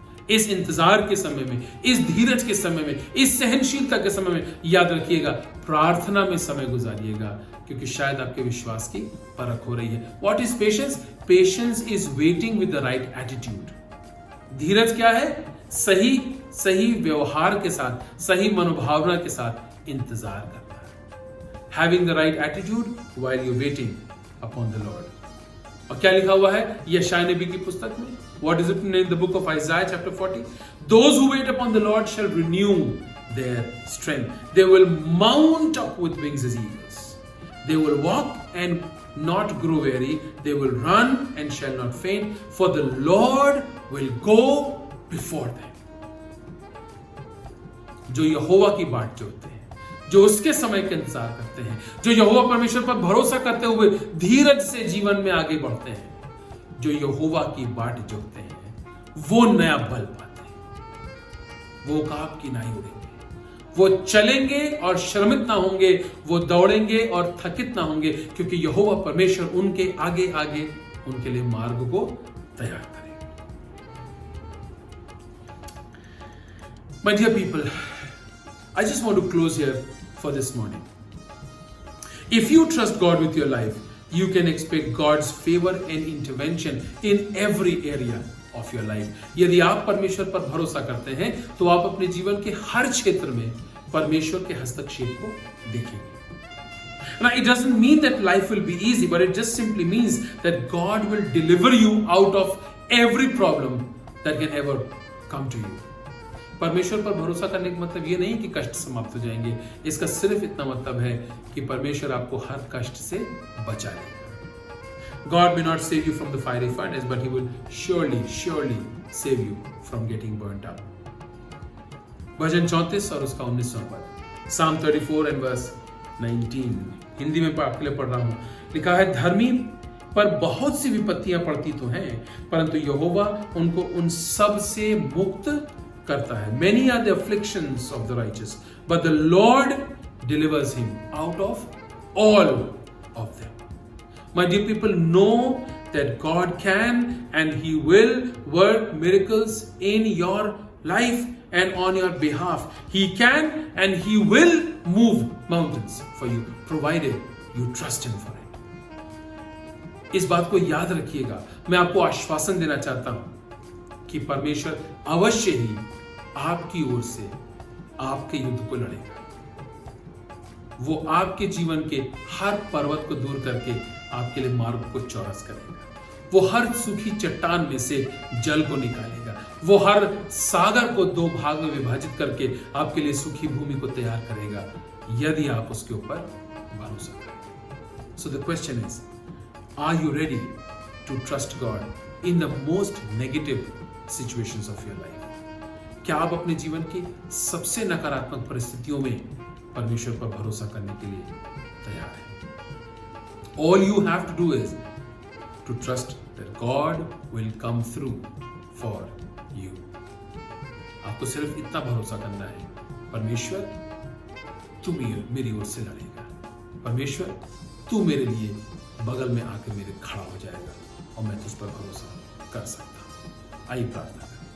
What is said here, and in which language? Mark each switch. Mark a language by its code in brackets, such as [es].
[hi] इस इंतजार के समय में, इस धीरज के समय में, इस सहनशीलता के समय में याद रखिएगा प्रार्थना में समय गुजारिएगा, क्योंकि शायद आपके विश्वास की परख हो रही है। [en] What is patience? Patience is waiting with the right attitude. [hi] धीरज क्या है? सही व्यवहार के साथ, सही मनोभावना के साथ इंतजार करना है। [en] Having the right attitude while you're waiting upon the Lord. [hi] और क्या लिखा हुआ है यशायाह नबी की पुस्तक में? [en] What is it in the book of Isaiah chapter 40? Those who wait upon the Lord shall renew their strength. They will mount up with wings as eagles. They will walk and not grow weary. They will run and shall not faint. For the Lord will go before them. [hi] जो यहोवा की बाट जोतते हैं, जो उसके समय का इंतजार करते हैं, जो यहोवा परमेश्वर पर भरोसा करते हुए धीरज से जीवन में आगे बढ़ते हैं, जो यहोवा की बाट जोतते हैं, वो नया बल पाते हैं। वो काब की नाई उड़ेंगे, वो चलेंगे और श्रमित ना होंगे, वो दौड़ेंगे और थकित ना होंगे, क्योंकि यहोवा परमेश्वर उनके आगे आगे उनके लिए मार्ग को तैयार करेगा। [en] My dear people, I just want to close here for this morning. If you trust God with your life, you can expect God's favor and intervention in every area of your life. [hi] यदि आप परमेश्वर पर भरोसा करते हैं तो आप अपने जीवन के हर क्षेत्र में परमेश्वर के हस्तक्षेप को देखेंगे। [en] Now, it doesn't mean that life will be easy, but it just simply means that God will deliver you out of every problem that can ever come to you. [hi] परमेश्वर पर भरोसा करने का मतलब ये नहीं कि कष्ट समाप्त हो जाएंगे, इसका सिर्फ इतना मतलब है कि परमेश्वर आपको हर कष्ट से बचा लेगा। [en] God may not save you from the fiery furnace, but He will surely save you from getting burnt up. [hi] भजन 34 और उसका 19वां पद, [en] Psalm 34 and verse 19, [hi] हिंदी में आपके लिए पढ़ रहा हूं। लिखा है, धर्मी पर बहुत सी विपत्तियां पड़ती तो हैं, परंतु यहोवा उनको उन सब से मुक्त करता है। [en] Many are the afflictions of the righteous, but the Lord delivers him out of all of them. My dear people, know that God can and He will work miracles in your life and on your behalf. He can and He will move mountains for you, provided you trust Him for it. [hi] इस बात को याद रखिएगा। मैं आपको आश्वासन देना चाहता हूं कि परमेश्वर अवश्य ही आपकी ओर से आपके युद्ध को लड़ेगा। वो आपके जीवन के हर पर्वत को दूर करके आपके लिए मार्ग को चौरस करेगा। वो हर सूखी चट्टान में से जल को निकालेगा। वो हर सागर को दो भाग में विभाजित करके आपके लिए सूखी भूमि को तैयार करेगा, यदि आप उसके ऊपर भरोसा करें। [en] So the question is, are you ready to trust God in the most negative situations of your life? [hi] क्या आप अपने जीवन की सबसे नकारात्मक परिस्थितियों में परमेश्वर पर भरोसा करने के लिए तैयार हैं? [en] All you have to do is to trust that God will come through for you. [hi] आपको सिर्फ इतना भरोसा करना है, परमेश्वर तू मेरी ओर से लड़ेगा, परमेश्वर तू मेरे लिए बगल में आकर मेरे खड़ा हो जाएगा और मैं तुझ पर भरोसा कर सकता हूं। आइए प्रार्थना करें।